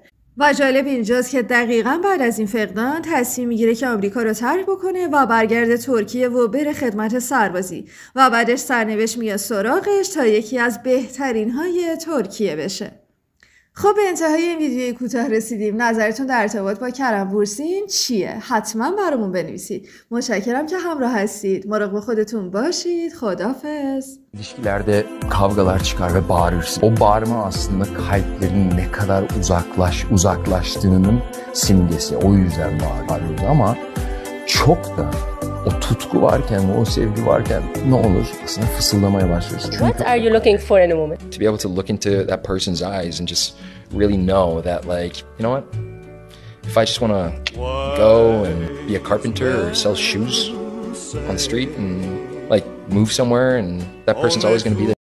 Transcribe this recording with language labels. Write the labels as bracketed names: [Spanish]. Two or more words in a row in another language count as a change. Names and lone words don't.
[Persian] و جالب اینجاست که دقیقاً بعد از این فقدان تصمیم میگیره که آمریکا رو ترک بکنه و برگرده ترکیه و بره خدمت سربازی و بعدش سرنوشت میاد سراغش تا یکی از بهترین های ترکیه بشه. خب به انتهای این ویدیوی کوتاه رسیدیم. نظرتون در ارتباط با کرم بورسین چیه؟ حتما برامون بنویسید. متشکرم که همراه هستید. مراقب خودتون باشید. خداحافظ. [Turkish] İlişkilerde kavgalar çıkar ve bağırırsın. O bağırma aslında kalplerin ne kadar uzaklaştığının simgesi. O yüzden bağırıyoruz ama çok da o tutku varken, o sevgi varken ne olur aslında fısıldamaya başlıyorsun. [English] What are you looking for in a woman? To be able to look into that person's eyes and just really know that, like, you know what? If I just want to go and be a carpenter or sell shoes on the street and like move somewhere, and that person's always going to be there.